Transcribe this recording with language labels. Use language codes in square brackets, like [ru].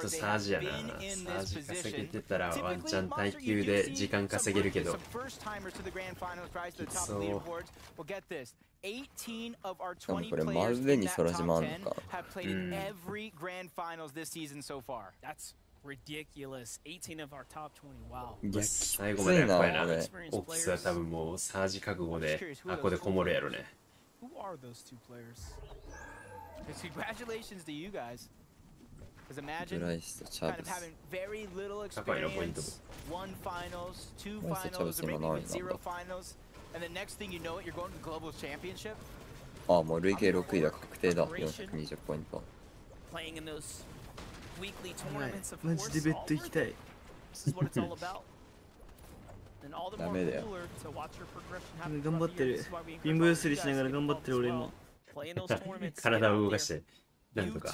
[en] They have been in this position. Some first timers to the grand finals, rise to the top of the leaderboards. Well, get this: 18 of our 20 players in that top 10 have played in every grand finals this season so far. That's ridiculous. 18 of our top 20. Wow. [ja] 最後までやっぱりな、オックスは多分もうサージ覚悟であこでこもるやろね。 [en] Who are those two players? Congratulations to you guys. Because imagine kind of having very little experience, one finals, two finals, or maybe even 0 finals, and the next thing you know it, you're going to the global championship. [ja] あ、もう累計6位が確定だ。 420ポイント。 [en] Playing in those weekly tournaments, of [ja] マジでベッド行きたい。 [en] This is what it's all about. And all the more cooler to watch your progression happen. [ja] 頑張ってる。ビンブースリしながら頑張ってる俺今。体を動かして、なんとか。